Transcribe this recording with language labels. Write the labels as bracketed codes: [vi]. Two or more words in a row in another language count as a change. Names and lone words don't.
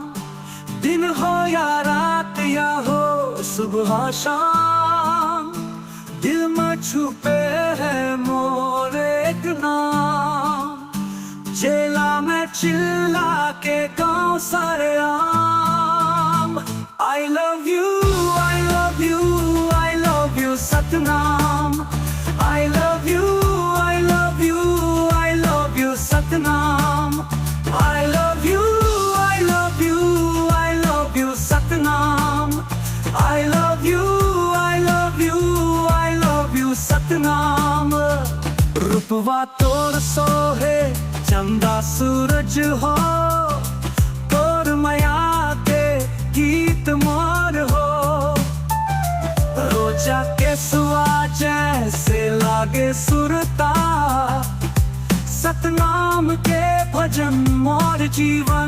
[hne] दिन हो या रात या हो सुबह शाम दिल में छुपे है मोर एक नाम। जेला में चिल्ला के गाँव सारे आम। [en] I love you, I love you, I love you सतनाम। I love you, I love you, I love you सतनाम। I love you, I love you, I love you सतनाम। I love you, I love you, I love you सतनाम। [hne] रूपवा तोर सोहे चंदा सूरज हो, तोर माया के गीत मोर हो। रोजा के सुआ जैसे लागे सुरता, सतनाम के भजन मोर जीवन।